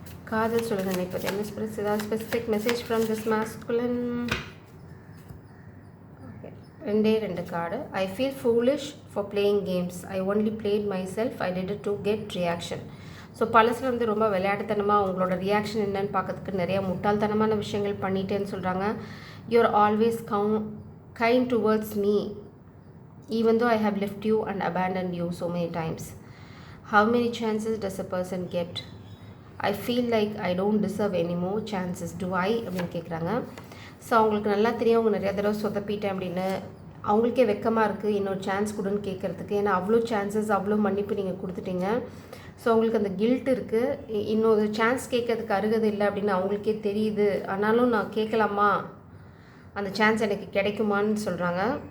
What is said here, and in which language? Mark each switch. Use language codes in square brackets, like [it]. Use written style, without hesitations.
[ta] காதல் சொல்ல நினைப்பது என்ன ஸ்பிரிட்ஸ்? ஏதாவது [en] Specific message from this masculine? Okay, 2 card. I feel foolish for playing games. I only played myself. I did it to get reaction. [ta] So பழசில் வந்து ரொம்ப விளையாட்டுத்தனமாக உங்களோட reaction என்னன்னு பார்க்கறதுக்கு நிறையா முட்டாள்தனமான விஷயங்கள் பண்ணிட்டேன்னு சொல்கிறாங்க. [en] You're always kind towards me, even though I have left you and abandoned you so many times. How many chances does a person get? I feel like I don't deserve any more chances. Do I? [ta] அப்படின்னு கேட்குறாங்க. So அவங்களுக்கு நல்லா தெரியும் அவங்க நிறையா தடவை சொதப்பிட்டேன் அப்படின்னு. அவங்களுக்கே வெக்கமாக இருக்குது இன்னொரு சான்ஸ் கொடுன்னு கேட்குறதுக்கு. ஏன்னா அவ்வளோ சான்சஸ், அவ்வளோ மன்னிப்பு நீங்கள் கொடுத்துட்டீங்க. ஸோ அவங்களுக்கு அந்த கில்ட் இருக்குது. இன்னொரு சான்ஸ் கேட்கறதுக்கு அருகது இல்லை அப்படின்னு அவங்களுக்கே தெரியுது. ஆனாலும் நான் கேட்கலாமா, அந்த சான்ஸ் எனக்கு கிடைக்குமான்னு சொல்கிறாங்க.